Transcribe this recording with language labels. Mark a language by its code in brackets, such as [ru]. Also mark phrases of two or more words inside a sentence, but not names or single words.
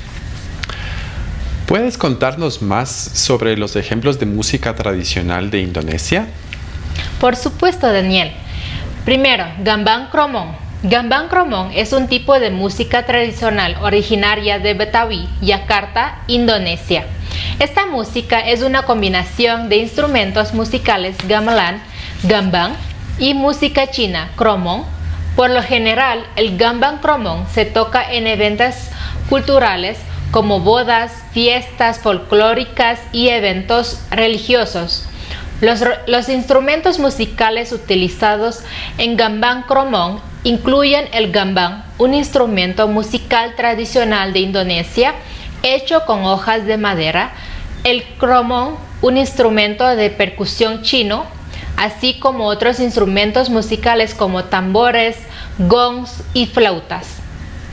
[es] ¿Puedes contarnos más sobre los ejemplos de música tradicional de Indonesia? Por supuesto, Daniel. Primero, Gambang Kromong. Gambang Kromong es un tipo de música tradicional originaria de Betawi, Yakarta, Indonesia. Esta música es una combinación de instrumentos musicales gamelan, gambang y música china, kromong. Por lo general, el Gambang Kromong se toca en eventos culturales como bodas, fiestas folclóricas y eventos religiosos. Los instrumentos musicales utilizados en Gambang Kromong incluyen el gambang, un instrumento musical tradicional de Indonesia hecho con hojas de madera, el kromong, un instrumento de percusión chino, así como otros instrumentos musicales como tambores, gongs y flautas.